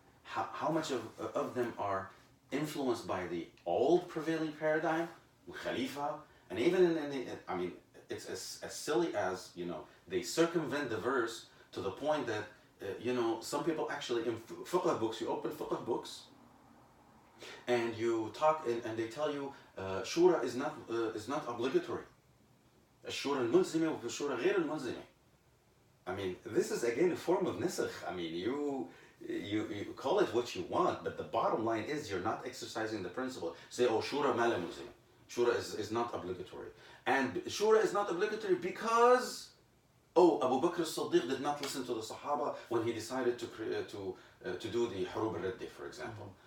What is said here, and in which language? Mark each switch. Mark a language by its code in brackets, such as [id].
[en] How much of them are influenced by the old prevailing paradigm, Khalifa, and even in the, I mean, it's as silly as, you know, they circumvent the verse to the point that, you know, some people actually, in fiqh books, you open fiqh books, and you talk, and they tell you, shura is not obligatory. [ar] الشورى الملزمة والشورى غير الملزمة. [en] I mean, this is again a form of nisakh. I mean, you call it what you want, but the bottom line is you're not exercising the principle. Say, oh, [ar] shura ma la mulzima. [en] Shura is not obligatory. And shura is not obligatory because, oh, Abu Bakr as-Siddiq did not listen to the Sahaba when he decided to do the Hurub al-Raddi, for example.